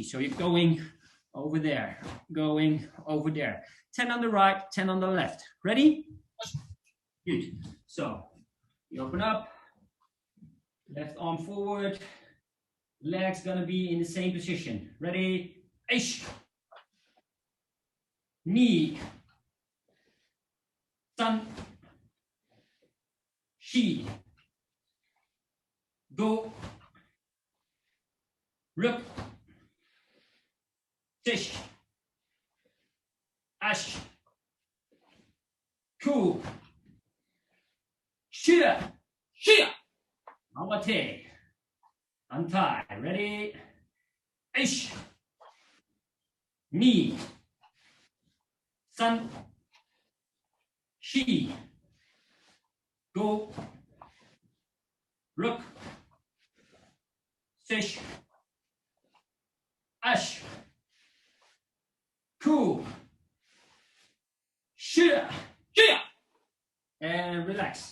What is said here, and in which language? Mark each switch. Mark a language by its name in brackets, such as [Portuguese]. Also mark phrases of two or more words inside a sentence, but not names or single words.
[English] So you're going over there, going over there. 10 on the right, 10 on the left. Ready? Good. So you open up, left arm forward, legs gonna be in the same position. Ready? [Japanese] Ish. Ni. San. Shi. Go. Ruk, shish, ash, ku, shia, mawate, untie. [English] Ready? Ish, [Japanese] ni, san, shi, go, ruk, shish, ash, ku, shia, [English] and relax.